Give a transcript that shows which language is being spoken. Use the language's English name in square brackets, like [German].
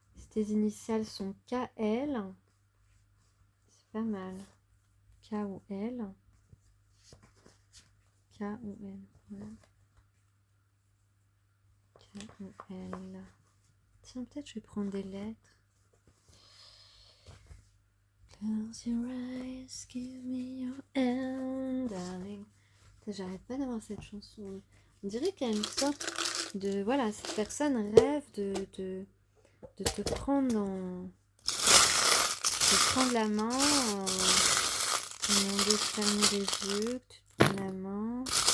[French] Tes initiales sont KL. C'est pas mal. K ou L. K ou L. Voilà. K ou L. Tiens, peut-être je vais prendre des lettres. [English] Close your eyes, give me your hand, darling. [French] J'arrête pas d'avoir cette chanson. On dirait qu'il y a une sorte de... Voilà, cette personne rêve de te prendre de prendre la main, demander de fermer les yeux, que tu te prennes la main.